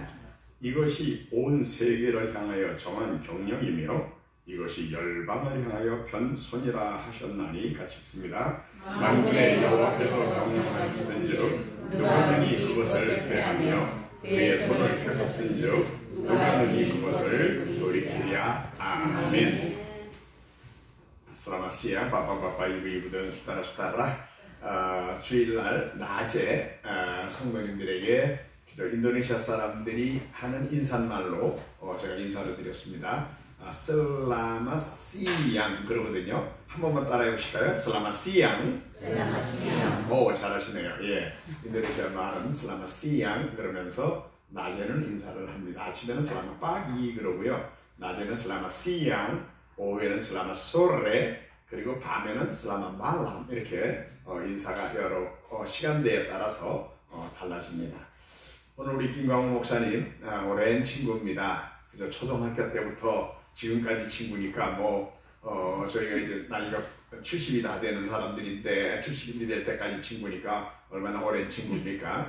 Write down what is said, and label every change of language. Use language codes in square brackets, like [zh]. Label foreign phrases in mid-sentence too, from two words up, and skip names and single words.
[ko] 이것이 온 세계를 향하여 정한 경영이며 이것이 열방을 향하여 편선이라 하셨나니 같이 읽습니다. 만군의 여호와께서 경영하셨은즉 누가 능히 그것을 패하며 그의 손을 펴셨은즉 누가 능히 그것을 돌이키랴. 아멘. [id] Selamat siang bapak-bapak ibu-ibu dan saudara-saudara. [ko] 주일날 낮에 성도님들에게 인도네시아 사람들이 하는 인사말로 제가 인사를 드렸습니다. [id] Selamat siang 그러거든요. [ko] 한 번만 따라해 보실까요? [id] Selamat siang. Selamat siang. [ko] 오, 잘하시네요. 예, 인도네시아 말은 [id] Selamat siang [ko] 그러면서 낮에는 인사를 합니다. 아침에는 [id] Selamat pagi [ko] 그러고요. 낮에는 [id] Selamat siang, [ko] 오후에는 [id] Selamat sore, [ko] 그리고 밤에는 [id] Selamat malam [ko] 이렇게 인사가 여러 시간대에 따라서 달라집니다. 오늘 우리 김광호 목사님 오랜 친구입니다. 그저 초등학교 때부터 지금까지 친구니까 저희가 이제 나이가 70이 다 되는 사람들인데 70이 될 때까지 친구니까 얼마나 오랜 친구입니까?